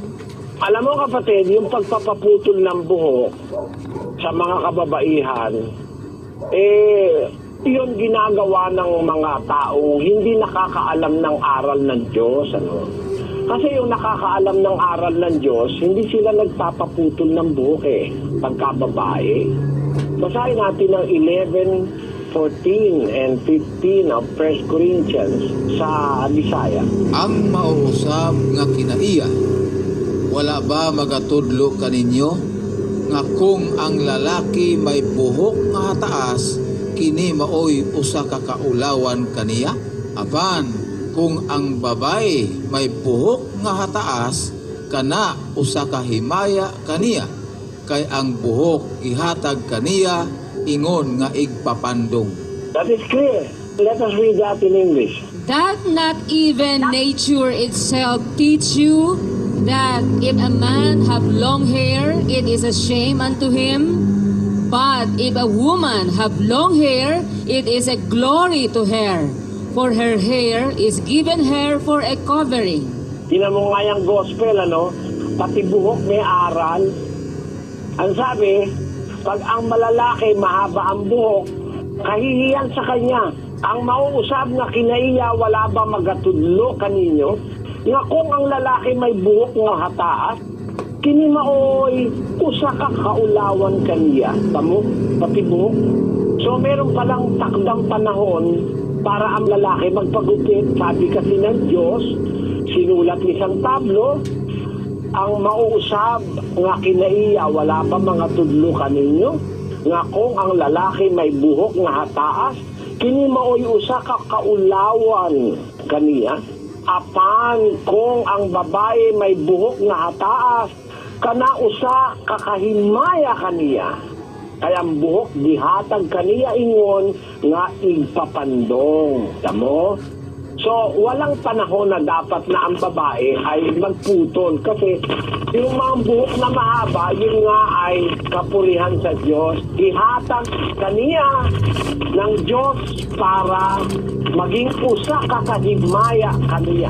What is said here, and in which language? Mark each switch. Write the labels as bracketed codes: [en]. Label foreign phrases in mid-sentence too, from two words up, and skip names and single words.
[tl] Alam mo, kapatid, yung pagpapaputol ng buhok sa mga kababaihan, yun ginagawa ng mga taong hindi nakakaalam ng aral ng Diyos. Kasi yung nakakaalam ng aral ng Diyos, hindi sila nagpapaputol ng buhok pagkababae. Basahin natin ang 11:14 [en] and 15 of 1 Corinthians [tl] sa Bisaya. [ceb] Ang mauusab nga kinaiya, wala ba magatudlo kaninyo nga kung ang lalaki may buhok nga taas, kini maoy usa ka kaulawan kaniya? Apan kung ang babae may buhok nga taas, kana usa ka himaya kaniya, kay ang buhok ihatag kaniya ingon nga igpapandong. [en] That is clear. Let us read that in English. That not even nature itself teach you that if a man have long hair, it is a shame unto him? But if a woman have long hair, it is a glory to her, for her hair is given her for a covering. [tl] Tingnan mo nga yung gospel, pati buhok may aral. Ang sabi, pag ang malalaki mahaba ang buhok, kahihiyan sa kanya. [ceb] Ang mauusab nga kinaiya, wala ba magatudlo kaninyo? Nga kung ang lalaki may buhok nga hataas, kini maoy usa ka kaulawan kaniya. [tl] Tamo, pati buhok. So meron palang takdang panahon para ang lalaki magpagupit. Sabi kasi ng Diyos, sinulat ni San Pablo, [ceb] ang mauusab nga kinaiya, wala ba mga tudlo kaninyo? Nga kung ang lalaki may buhok nga hataas, kini maoy usa ka kaulawan kaniya. Apan kung ang babae may buhok nga hataas, kana usa kakahimaya kaniya. Kaya ang buhok gihatag kaniya ingon nga igpapandong. [tl] Tamo? So, walang panahon na dapat na ang babae ay magputol. Kasi yung mga buhok na mahaba, yun nga ay kapulihan sa Diyos. [ceb] Ihatag kaniya [tl] ng Diyos para maging [ceb] usa kakahigmaya kaniya.